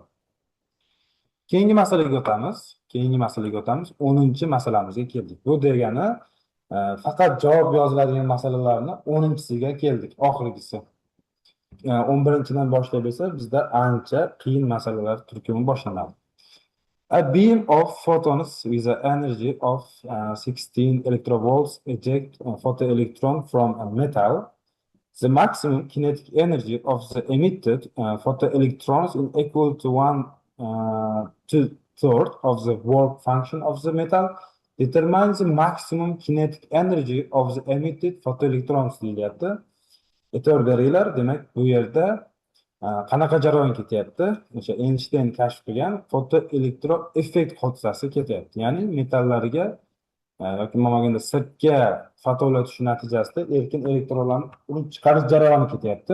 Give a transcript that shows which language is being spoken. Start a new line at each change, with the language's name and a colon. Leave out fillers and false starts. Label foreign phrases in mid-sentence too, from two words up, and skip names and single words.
Uzbek: Keyingi masalaga o'tamiz. 10-chi masalamizga keldik. Bu degani faqat javob yoziladigan masalalarni 10-chisiga keldik, oxirgisi. 11-chidan boshlab esa bizda ancha qiyin masalalar turkumi boshlanadi.
English: A beam of photons with an energy of 16 electrovolts eject a photoelectron from a metal. The maximum kinetic energy of the emitted photoelectrons is equal to 1/3 of the work function of the metal. Determine the maximum kinetic energy of the emitted photoelectrons deyilyapti.
Uzbek: E'tibor beringlar, demak bu yerda qanaqa jarayon ketyapti? O'sha Einstein kashf qilgan fotoelektroeffekt hodisasi ketyapti. Ya'ni metallariga yoki bo'lmaganda sirtga fotonlar tushishi natijasida erkin elektronlarni urib chiqarish jarayoni ketyapti.